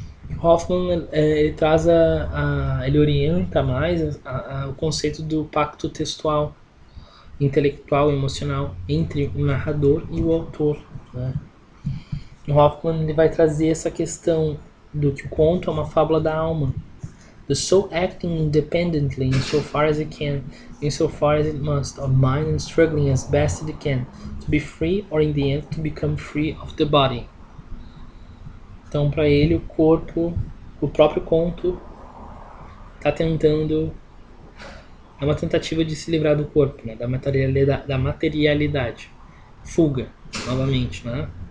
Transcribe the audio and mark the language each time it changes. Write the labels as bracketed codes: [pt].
[pt] O Hoffman ele traz ele orienta mais o conceito do pacto textual, intelectual e emocional entre o narrador e o autor. Né? O Hoffman ele vai trazer essa questão do que o conto é uma fábula da alma. [en] The soul acting independently insofar as it can, insofar as it must, of mind and struggling as best it can, to be free or in the end to become free of the body. [pt] Então, para ele, o corpo, o próprio conto, está tentando, é uma tentativa de se livrar do corpo, né? da materialidade. Fuga, novamente, né?